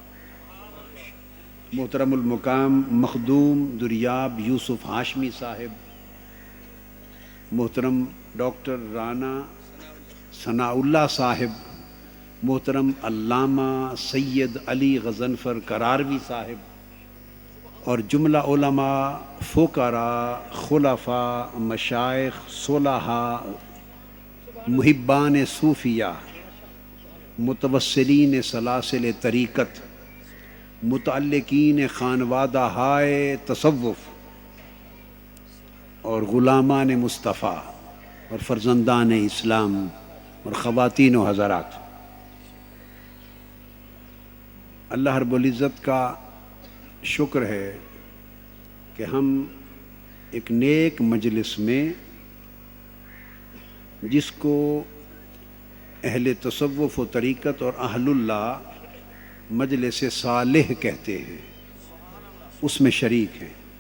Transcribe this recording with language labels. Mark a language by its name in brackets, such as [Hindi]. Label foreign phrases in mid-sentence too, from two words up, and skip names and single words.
[Urdu] محترم المقام مخدوم دریاب یوسف ہاشمی صاحب، محترم ڈاکٹر رانا ثناء اللہ صاحب، محترم علامہ سید علی غضنفر کراروی صاحب اور جملہ علماء فقراء خلفاء مشائخ صلحاء محبان صوفیاء متوسلین سلاسل طریقت متعلقین خانوادہ ہائے تصوف اور غلامان مصطفیٰ اور فرزندان اسلام اور خواتین و حضرات، اللہ رب العزت کا شکر ہے کہ ہم ایک نیک مجلس میں، جس کو اہل تصوف و طریقت اور اہل اللہ مجلس صالح کہتے ہیں، اس میں شریک ہیں.